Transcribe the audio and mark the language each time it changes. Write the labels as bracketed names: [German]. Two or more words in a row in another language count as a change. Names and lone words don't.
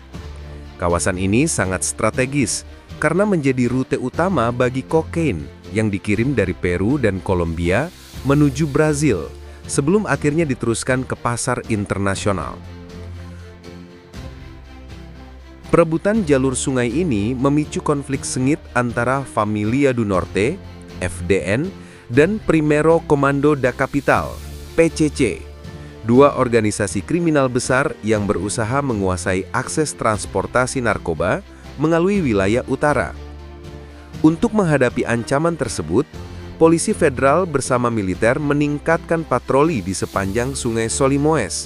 [Indonesian] Kawasan ini sangat strategis karena menjadi rute utama bagi kokain yang dikirim dari Peru dan Kolombia menuju Brazil sebelum akhirnya diteruskan ke pasar internasional. Perebutan jalur sungai ini memicu konflik sengit antara Familia do Norte, FDN, dan Primeiro Comando da Capital, PCC, dua organisasi kriminal besar yang berusaha menguasai akses transportasi narkoba melalui wilayah utara. Untuk menghadapi ancaman tersebut, polisi federal bersama militer meningkatkan patroli di sepanjang Sungai Solimões.